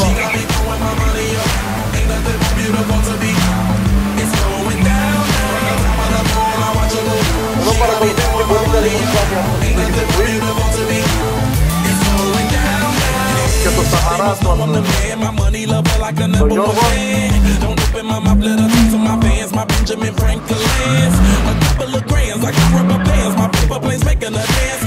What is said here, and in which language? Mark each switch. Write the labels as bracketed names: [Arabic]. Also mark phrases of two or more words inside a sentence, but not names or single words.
[Greek] Εδώ παρακολουθήσουμε πολύ καλή προσπάθεια από την και το Σαμαρά τον Γιώργο. [English] My Benjamin Franklin's, a couple of grands, I got rubber bands, my paper planes making a